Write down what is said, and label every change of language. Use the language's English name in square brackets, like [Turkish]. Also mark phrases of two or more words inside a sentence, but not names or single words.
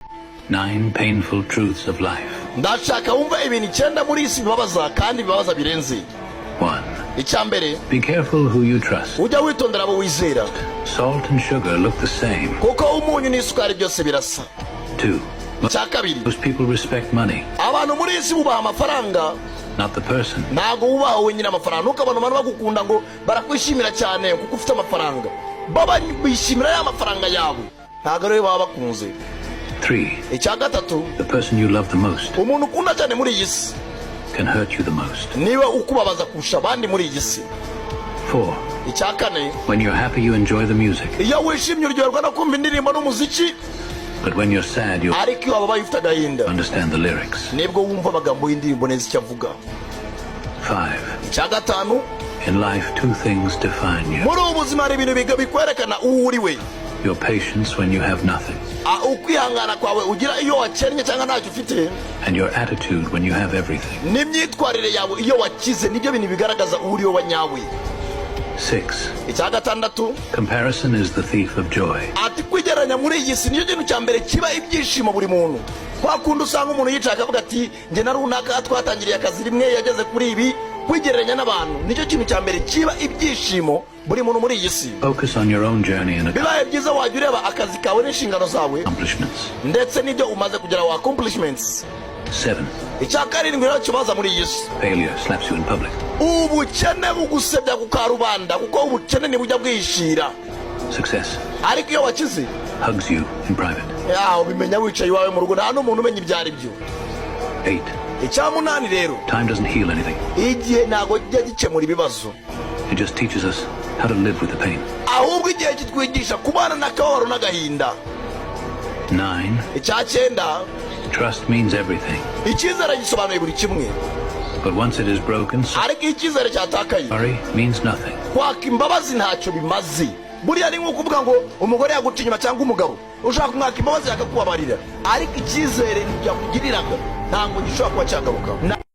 [English] 9 painful truths of life. [Kinyarwanda] Ndashaka wumva ibintu 9 muri isi bibabaza kandi bibabaza birenze. 1. Icyambere, [English] Be careful who you trust. [Kinyarwanda] ujya witondera abo wizera. [English] Salt and sugar look the same. [Kinyarwanda] Kuko umunyu n'isukari byose birasa. 2. Icyakabiri, [English] Most people respect money, [Kinyarwanda] abantu muri isi bubaha amafaranga, [English] not the person. [Kinyarwanda] ntago wubaha wenyine amafaranga. Ntukabona abantu bagukunda ngo barakwishimira cyane kuko ufite amafaranga. Baba bishimira ya mafaranga yawe, ntago rero baba bakunze. 3. Icyagatatu, [English] The person you love the most [Kinyarwanda] umuntu ukunda cyane muri iyi si [English] can hurt you the most. [Kinyarwanda] niba ukubabaza kurusha abandi muri iyi si. 4. Icyakane, [English] When you're happy, you enjoy the music. [Kinyarwanda] iyo wishimye uryoherwa no kumva indirimbo n'umuziki, [English] But when you're sad, you [Kinyarwanda] ariko iyo wabaye ufite agahinda [English] understand the lyrics. [Kinyarwanda] nibwo wumva amagambo y'indirimbo neza icyo avuga. 5. Icyagatanu, [English] In life, 2 things define you. [Kinyarwanda] muri ubu buzima hari ibintu bikwerekana uwo uri we. [English] Your patience when you have nothing, [Kinyarwanda] Ukwihangana kwawe ugira iyo wakennye cyangwa ntacyo ufite, [English] and your attitude when you have everything. [Kinyarwanda] n'imyitwarire yawe iyo wakize, nibyo bintu bigaragaza uwo uri we wa nyawe. 6. Icyagatandatu, [English] Comparison is the thief of joy. [Kinyarwanda] ati kwigereranya muri iyi si nicyo kintu cya mbere kiba ibyishimo buri muntu. Kwa kundi usanga umuntu yicaye akavuga ati njye na runaka twatangiriye akazi rimwe yageze kuri ibi. Kwigereranya n'abantu nicyo kintu cya mbere kiba ibyishimo buri muntu muri iyi si. [English] Focus on your own journey and [Kinyarwanda] Bibaye byiza wajya ureba akazi kawe n'inshingano zawe [English] accomplishments. [Kinyarwanda] ndetse n'ibyo umaze kugeraho, accomplishments. 7. Icyakarindwi rero kibaza muri iyi si, [English] Failure slaps you in public. [Kinyarwanda] ubukene bugusebya ku karubanda, kuko ubukene ntibujya bwishira. [English] Success [Kinyarwanda] Ariko iyo wakize, [English] hugs you in private. [Kinyarwanda] ubimenya wicaye iwawe mu rugo, nta n'umuntu umenya ibyo ari byo. 8. Icyamunani rero, [English] Time doesn't heal anything. [Kinyarwanda] igihe ntabwo kijya gikemura ibibazo, [English] It just teaches us how to live with the pain. [Kinyarwanda] ahubwo igihe kitwigisha kubana n'akababaro n'agahinda. 9. Icyacyenda, [English] Trust means everything. [Kinyarwanda] icyizere gisobanuye buri kimwe, [English] But once it is broken, [Kinyarwanda] ariko iyo icyizere cyatakaye, [English] sorry means nothing. [Kinyarwanda] kwaka imbabazi ntacyo bimaze. Buriya ni nko kuvuga ngo umugore yaguca inyuma cyangwa umugabo ushaka kumwaka imbabazi yakakubabarira, ariko icyizere ntibyakugiriraga ntabwo gishobora kuba cyagaruka.